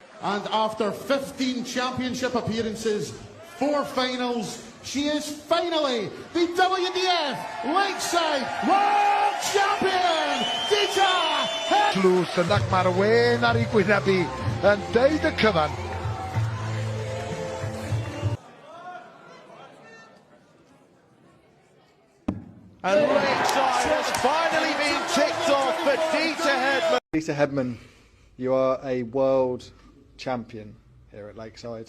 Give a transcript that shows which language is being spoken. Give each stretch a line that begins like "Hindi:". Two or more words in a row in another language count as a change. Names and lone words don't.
English: And after 15 championship appearances, 4 finals, she is finally the WDF Lakeside World Champion, Dita Hedman.
Welsh: Tlws yn ac mae'r wen ar ei gwynebu yn deud y cyfan.
English: And Lakeside has finally been ticked off for Dita Hedman. Dita Hedman, you are a world champion here at Lakeside.